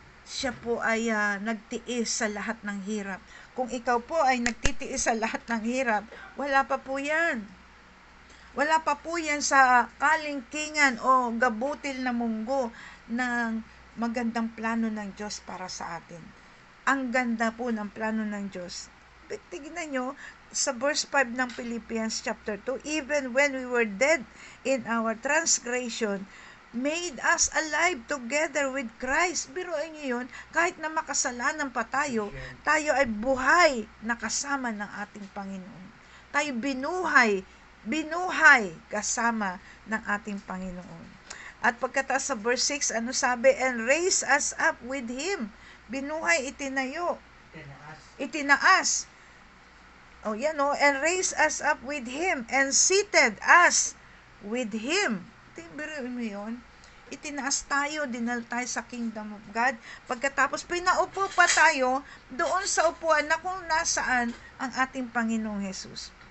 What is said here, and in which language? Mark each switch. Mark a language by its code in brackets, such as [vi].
[tl] Siya po ay nagtiis sa lahat ng hirap. Kung ikaw po ay nagtitiis sa lahat ng hirap, wala pa po yan. Wala pa po yan sa kalingkingan o gabutil na munggo ng magandang plano ng Diyos para sa atin. Ang ganda po ng plano ng Diyos. tignan nyo, [en] sa verse 5 ng Philippians chapter 2, even when we were dead in our transgression, made us alive together with Christ. [tl] Biruin nyo yun, kahit na makasalanan pa tayo, tayo ay buhay na kasama ng ating Panginoon. Tayo binuhay kasama ng ating Panginoon. At pagkatapos sa verse 6, ano sabi? [en] And raise us up with Him. [tl] Binuhay, itinayo. Itinaas. Oh, yan o. [en] And raise us up with Him and seated us with Him. [tl] Biruin mo yun. Itinaas tayo, dinal tayo sa kingdom of God. Pagkatapos, pinaupo pa tayo doon sa upuan na kung nasaan ang ating Panginoong Jesus.